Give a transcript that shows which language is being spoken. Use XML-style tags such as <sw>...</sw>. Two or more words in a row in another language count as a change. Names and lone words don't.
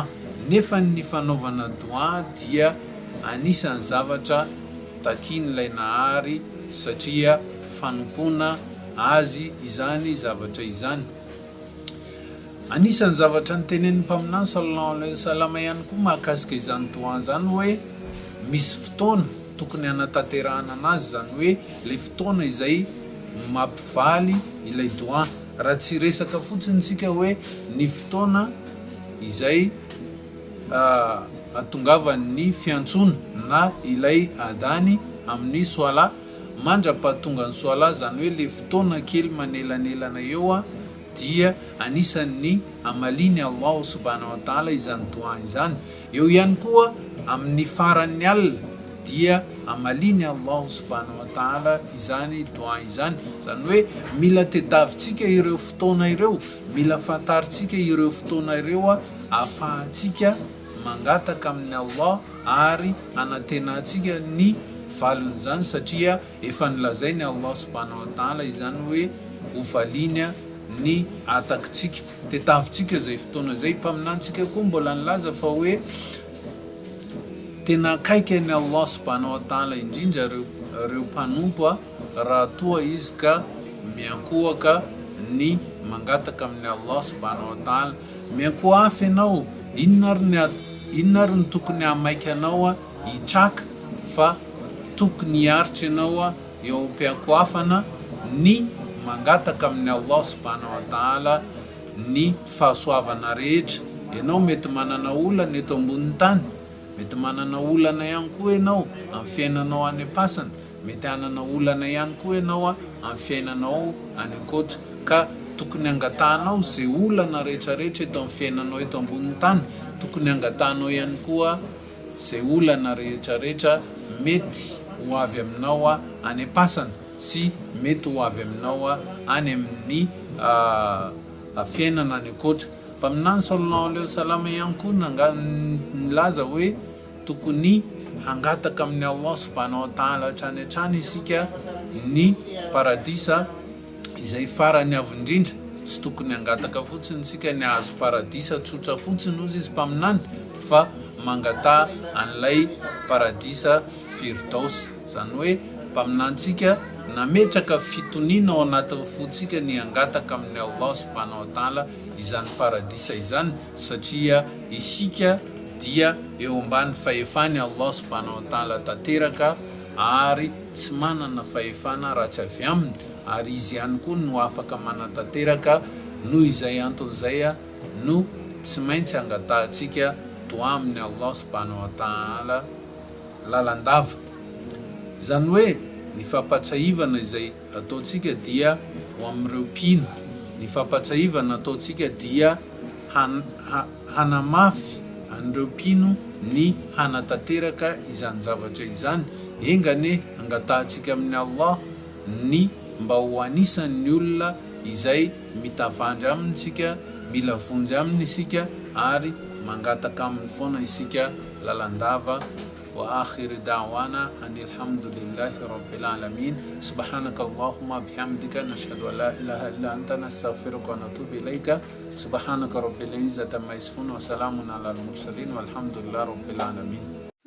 <mg>Nefa ny fanaovana doa dia anisan'ny zavatra takian'ilay Nahary satria fanompona azy izany zavatra izany. Anisan'ny zavatra nitenen'ny mpaminany</mg> <ar>صلى الله عليه وسلم</ar> <mg>ihany koa mahakasika izany doa zany hoe misy fotoana tokony hanatanterahana anazy, zany hoe le fotoana izay mampivaly ilay doa. Raha tsy resaka fotsiny tsika hoe ny fotoana izay atongavan'ny fiantsona na ilay adany amin'ny soala mandra-pahatonga ny soala, zany hoe le fotoana kely manelanelana eo dia anisan'ny amaliny</mg> <ar>الله سبحانه وتعالى</ar> <mg>izany doa izany. Eo ihany koa amin'ny faran'ny alina dia amaliny</mg> <ar>الله سبحانه وتعالى</ar> <mg>izany doa izany. Zany hoe mila tedavitsika ireo fotoana ireo, mila fantaritsika ireo fotoana ireo ahafahantsika mangataka amin'ny Allah ary anatenantsika ny valon'izany satria efa nilazainy</mg> <ar>الله سبحانه وتعالى</ar> <mg>izany hoe hovaliana ny atakitsika, tetavitsika zay fotoana zay. Mpaminantsika koa mbola nilaza fa hoe tena akaiky ny</mg> <ar>الله سبحانه وتعالى</ar> <mg>indrindra reo mpanompo raha toa izy ka miankohaka ny mangataka amin'ny</mg> <ar>الله سبحانه وتعالى.</ar> <mg>Miankoha afy ianao, inona ary ny tokony hamaika anao hitraka, fa tokony hiaritra ianao eo am-piankohafana ny mangataka amin'ny</mg> <ar>الله سبحانه وتعالى</ar> <mg>ny fahasoavana rehetra. Ianao mety manana olana eto ambony tany, mety manana olana ihany koa ianao amin'ny fiainanao any am-pasana, mety hanana olana ihany koa ianao amin'ny fiainanao any ankoatra, ka tokony angatahinao zay olana rehetrarehetra eto amin'ny fiainanao eto ambonin'ny tany. Tokony angatahinao ihany koa zay olana rehetrarehetra mety ho avy aminao any am-pasana sy mety ho avy aminao any amin'ny fiainana any akoatra. Mpaminany</mg> <ar>صلى الله عليه وسلم</ar> <mg>ihany koa nilaza hoe tokony hangataka amin'ny</mg> <ar>الله سبحانه وتعالى</ar> <mg>hatrany hatrany isika ny paradisa izay farany avo indrindra. Tsy tokony hangataka fotsiny isika ny hahazo paradisa tsotra fotsiny ozy izy mpaminany, fa mangataha an'ilay paradisa firdaus. Zany hoe mpaminantsika nametraka fitoniana ao anatin'ny fotsika ny hangataka amin'ny</mg> <ar>الله سبحانه وتعالى</ar> <mg>izany paradisa izany, satria isika dia eo ambany fahefany</mg> <ar>الله سبحانه وتعالى</ar> <mg>tanteraka ary tsy manana fahefana ratsy avy aminy, ary izy ihany koa no afaka manatanteraka. Noho izay anton'izay no tsy maintsy angatahantsika toa amin'ny</mg> <ar>الله سبحانه وتعالى</ar> <mg>lalandava. Zany hoe ny fampatsahivana izay ataontsika dia ho amin'ireo mpino, ny fampatsahivana ataontsika dia hanamafy an'ireo mpino ny hanatanteraka izany zavatra izany. Engane angatahantsika amin'ny Allah ny mba ho anisan'ny olona izay mitavandra amintsika, mila vonjy aminy isika, ary mangataka aminy foana isika lalandava.</mg> <ar>وآخر دعوانا أن الحمد لله رب العالمين. سبحانك اللهم وبحمدك نشهد أن لا إله إلا أنت نستغفرك ونتوب إليك. سبحانك رب العزة عما يصفون وسلام على المرسلين والحمد لله رب العالمين.</ar>